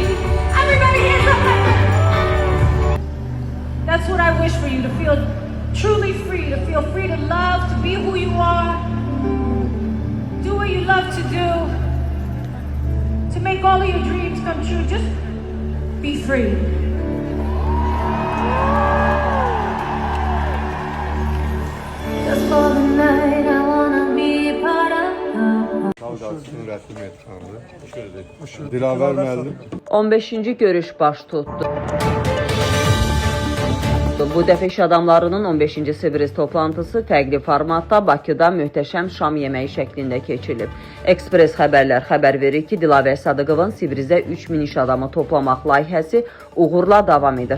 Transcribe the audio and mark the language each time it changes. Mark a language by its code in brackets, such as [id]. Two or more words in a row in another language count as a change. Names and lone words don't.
[en] Everybody, hands up like that. That's what I wish for you, to feel truly free, to feel free to love, to be who you are, do what you love to do, to make all of your dreams come true. Just be free. Just for the night, I wanna be part of. [az] Kavgasının rəsmiyyət kanunu. Dilaver müəllim. 15-ci görüş baş tutdu. Bu dəfə iş adamlarının 15-ci Sibris toplantısı fərqli formatda Bakıda möhtəşəm şam yeməyi şəklində keçirilib. Ekspres xəbərlər xəbər verir ki, Dilavər Sadıqovun Sibrizdə 3000 iş adamı toplamaq layihəsi uğurla davam edir.